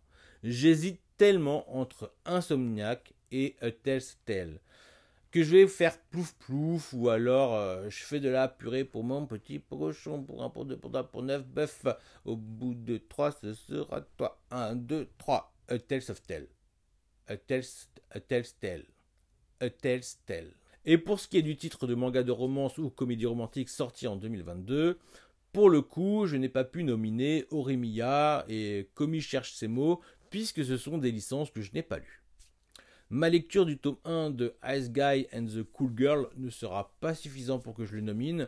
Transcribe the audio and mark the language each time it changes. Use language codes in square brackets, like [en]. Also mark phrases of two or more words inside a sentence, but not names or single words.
[fr] J'hésite tellement entre Insomniac et A Tale's Tale que je vais faire plouf plouf ou alors je fais de la purée pour mon petit cochon pour un pour deux pour trois pour neuf bœuf. Au bout de 3 ce sera toi. 1, 2, 3. A Tale's of Tale. A Tale's Tale. A Tale's Tale. Et pour ce qui est du titre de manga de romance ou comédie romantique sorti en 2022, pour le coup, je n'ai pas pu nominer Orimiya et Komi cherche ses mots, puisque ce sont des licences que je n'ai pas lues. Ma lecture du tome 1 de Ice Guy and the Cool Girl ne sera pas suffisant pour que je le nomine.